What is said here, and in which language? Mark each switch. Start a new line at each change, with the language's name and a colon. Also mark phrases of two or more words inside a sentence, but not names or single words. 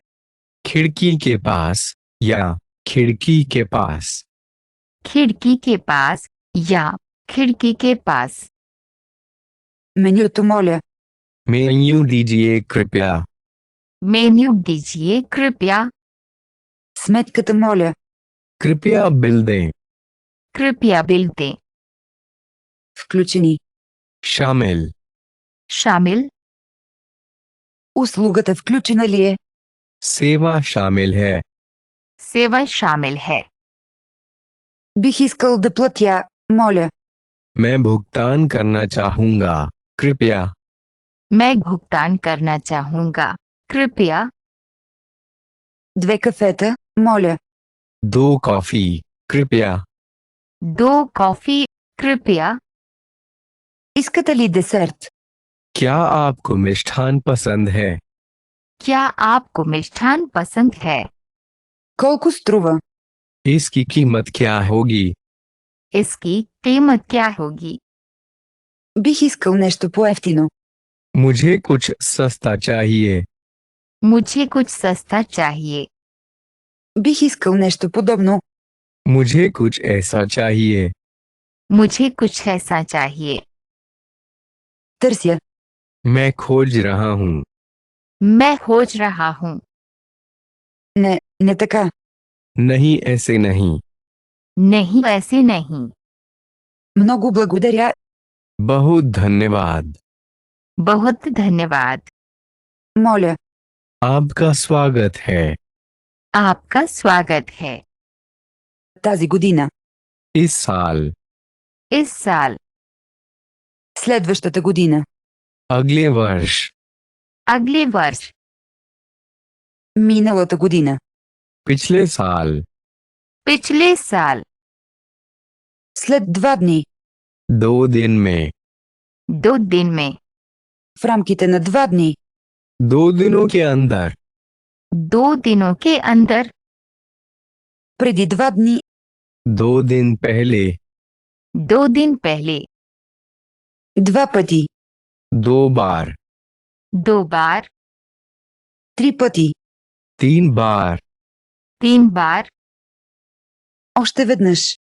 Hindi: खिड़की के पास या खिड़की के पास. खिड़की के पास या खिड़की के पास.
Bulgarian: Менюто моля.
Hindi: मेन्यू दीजिए कृपया. मेन्यू दीजिए कृपया.
Bulgarian: Сметката моля.
Hindi: कृपया बिल दें. कृपया बिल दें.
Bulgarian: Включени.
Hindi: शामिल. शामिल.
Bulgarian: Услугата включена ли е?
Hindi: सेवा शामिल है. सेवा शामिल है.
Bulgarian: Бих искал да платя, моля.
Hindi: मैं भुगतान करना चाहूंगा. कृपया. मैं भुगतान करना चाहूंगा. कृपया.
Bulgarian: Две кафета, моля.
Hindi: दो कॉफी. कृपया. दो कॉफी. कृपया.
Bulgarian: Искате ли десерт?
Hindi: क्या आपको मिष्ठान पसंद है. क्या आपको मिष्ठान पसंद है.
Bulgarian: Колко струва?
Hindi: इसकी कीमत क्या होगी. इसकी कीमत क्या होगी.
Bulgarian: Бих искал нещо по-евтино.
Hindi: मुझे कुछ सस्ता चाहिए. मुझे कुछ सस्ता चाहिए.
Bulgarian: Бих искал нещо подобно.
Hindi: मुझे कुछ ऐसा चाहिए. मुझे कुछ ऐसा चाहिए.
Bulgarian: Търся.
Hindi: मैं खोज रहा हूँ. मैं खोज रहा हूँ.
Bulgarian: Не така.
Hindi: नहीं ऐसे नहीं. नहीं ऐसे नहीं.
Bulgarian: Много благодаря.
Hindi: बहुत धन्यवाद. बहुत धन्यवाद.
Bulgarian: Моля.
Hindi: आपका स्वागत है. आपका स्वागत है.
Bulgarian: Тази година.
Hindi: इस साल. इस साल.
Bulgarian: Следващата година.
Hindi: अगले वर्ष. अगले वर्ष.
Bulgarian: Миналата година.
Hindi: पिछले साल. पिछले साल.
Bulgarian: След 2 дни.
Hindi: 2 दिन में. 2 दिन में.
Bulgarian: В рамките на 2 дни.
Hindi: 2 दिनों के अंदर. 2 दिनों के अंदर.
Bulgarian: Преди 2 дни.
Hindi: 2 दिन पहले. 2 दिन पहले.
Bulgarian: 2 пъти.
Hindi: 2 बार. 2 बार.
Bulgarian: 3 пъти.
Hindi: 3 बार. 3 बार.
Bulgarian: Още веднъж.